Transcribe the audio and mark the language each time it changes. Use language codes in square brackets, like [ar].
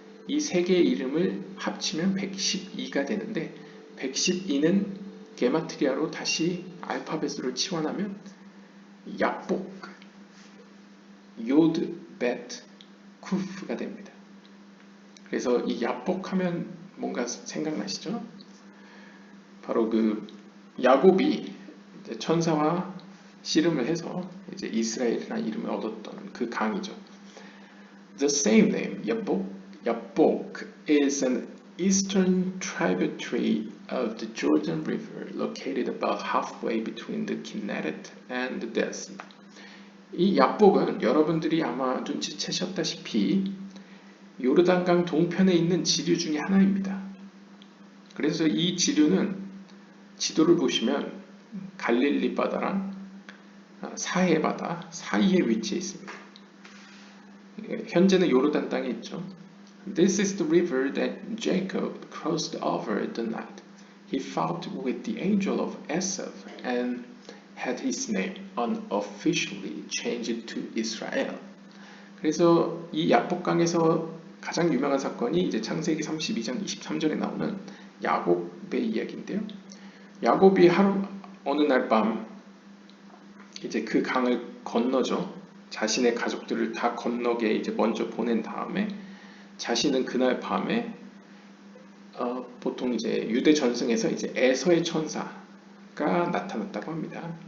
[ko] 이 세 개의 이름을 합치면 112가 되는데 112는 게마트리아로 다시 알파벳으로 치환하면 야복, 요드, bet, 쿠프가 됩니다. 그래서 이 야복하면 뭔가 생각나시죠? 바로 그 야곱이 천사와 씨름을 해서 이제 이스라엘이라는 이름을 얻었던 그 강이죠. [en] The same name, 야복, is an eastern tributary of the Jordan River, located about halfway between the Kinneret and the Dead Sea. [ko] 이 야복은 여러분들이 아마 눈치채셨다시피 요르단강 동편에 있는 지류 중에 하나입니다. 그래서 이 지류는 지도를 보시면 갈릴리 바다랑 사해 바다 사이에 위치해 있습니다. 현재는 요르단 땅에 있죠. [en] This is the river that Jacob crossed over the night. He fought with the angel of Esav and had his name unofficially changed to Israel. [ko] 그래서 이 야복강에서 가장 유명한 사건이 이제 창세기 32장 23절에 나오는 야곱의 이야기인데요. 야곱이 어느 날 밤 이제 그 강을 건너죠. 자신의 가족들을 다 건너게 이제 먼저 보낸 다음에 자신은 그날 밤에 보통 이제 유대 전승에서 이제 에서의 천사가 나타났다고 합니다.